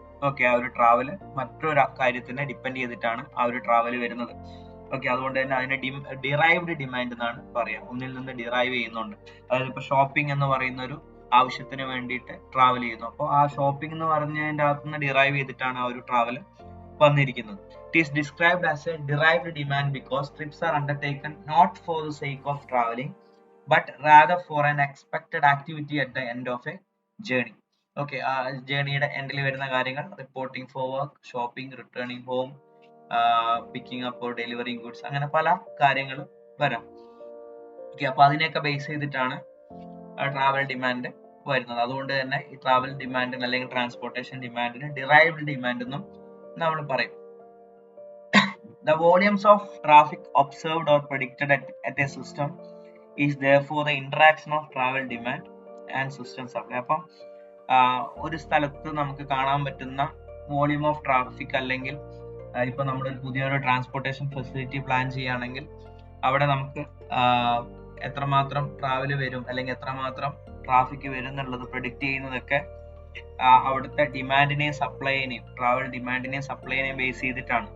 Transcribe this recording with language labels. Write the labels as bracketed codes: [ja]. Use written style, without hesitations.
[ml] Okay, ആ ഒരു travel മറ്റൊരു കാര്യത്തിനെ ഡിപ്പെൻഡ് ചെയ്തിട്ടാണ് ആ ഒരു ട്രാവൽ വരുന്നത്. ഓക്കെ, അതുകൊണ്ട് തന്നെ അതിനെ ഡിറൈവ്ഡ് ഡിമാൻഡ് എന്നാണ് പറയാം. ഒന്നിൽ നിന്ന് ഡിറൈവ് ചെയ്യുന്നുണ്ട്. അതായത് ഇപ്പൊ ഷോപ്പിംഗ് എന്ന് പറയുന്ന ഒരു ആവശ്യത്തിന് വേണ്ടിയിട്ട് ട്രാവൽ ചെയ്യുന്നു. അപ്പോൾ ആ ഷോപ്പിംഗ് എന്ന് പറഞ്ഞതിന്റെ അകത്ത് നിന്ന് ഡിറൈവ് ചെയ്തിട്ടാണ് ആ ഒരു ട്രാവൽ വന്നിരിക്കുന്നത്. [en] It is described as a derived demand because trips are undertaken not for the sake of traveling but rather for an expected activity at the end of a journey. Okay, [ml] ജേർണിയുടെ എൻഡിൽ വരുന്ന കാര്യങ്ങൾ [en] reporting for work, shopping, returning home, picking up or delivering goods, [ml] അങ്ങനെ പല കാര്യങ്ങൾ വരാം. Okay, അപ്പൊ അതിനെയൊക്കെ base ചെയ്തിട്ടാണ് ട്രാവൽ ഡിമാൻഡ് വരുന്നത്. അതുകൊണ്ട് തന്നെ ഈ ട്രാവൽ ഡിമാൻഡിന് അല്ലെങ്കിൽ ട്രാൻസ്പോർട്ടേഷൻ ഡിമാൻഡിന് ഡിറൈവ്ഡ് ഡിമാൻഡ് എന്നും നമ്മൾ പറയും. [en] The volumes of traffic observed or predicted at a system is therefore the interaction of travel demand and system supply. [ml] അപ്പം ഒരു സ്ഥലത്ത് നമുക്ക് കാണാൻ പറ്റുന്ന വോളിയം ഓഫ് ട്രാഫിക്, അല്ലെങ്കിൽ ഇപ്പൊ നമ്മൾ പുതിയൊരു ട്രാൻസ്പോർട്ടേഷൻ ഫെസിലിറ്റി പ്ലാൻ ചെയ്യുകയാണെങ്കിൽ അവിടെ നമുക്ക് എത്രമാത്രം ട്രാവൽ വരും അല്ലെങ്കിൽ എത്രമാത്രം ട്രാഫിക് വരും എന്നുള്ളത് പ്രെഡിക്റ്റ് ചെയ്യുന്നതൊക്കെ അവിടുത്തെ ഡിമാൻഡിനെയും സപ്ലൈനെയും, ട്രാവൽ ഡിമാൻഡിനെയും സപ്ലൈനെയും ബേസ് ചെയ്തിട്ടാണ്.